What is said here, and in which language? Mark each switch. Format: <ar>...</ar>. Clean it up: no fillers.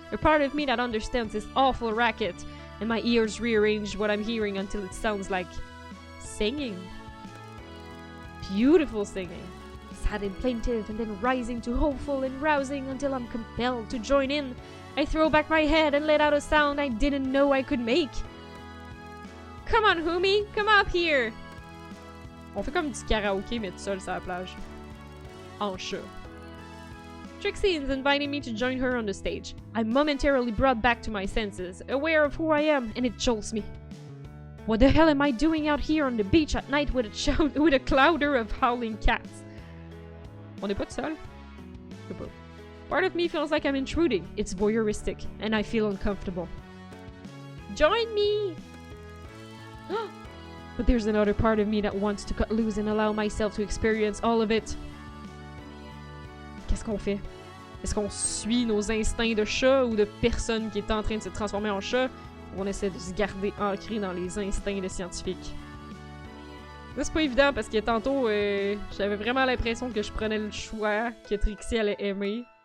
<en>A part of me that understands this awful racket, and my ears rearrange what I'm hearing until it sounds like singing. Beautiful singing. Sad and plaintive, and then rising to hopeful and rousing until I'm compelled to join in. I throw back my head and let out a sound I didn't know I could make. Come on, Humi, come up here!</en> <fr>On fait comme du karaoké, mais tout seul sur la plage. En chat.</fr> <en>Trixie is inviting me to join her on the stage. I'm momentarily brought back to my senses, aware of who I am, and it jolts me. What the hell am I doing out here on the beach at night with a clouder of howling cats?</en> <fr>On n'est pas tout seul? Je sais pas.</fr> <en>Part of me feels like I'm intruding. It's voyeuristic, and I feel uncomfortable. Join me! But there's another part of me that wants to cut loose and allow myself to experience all of it.</en> <fr>Qu'est-ce qu'on fait? Est-ce qu'on suit nos instincts de chat ou de personne qui est en train de se transformer en chat? Ou on essaie de se garder ancré dans les instincts de scientifique? Là, c'est pas évident parce que tantôt, j'avais vraiment l'impression que je prenais le choix que Trixie allait aimer.</fr>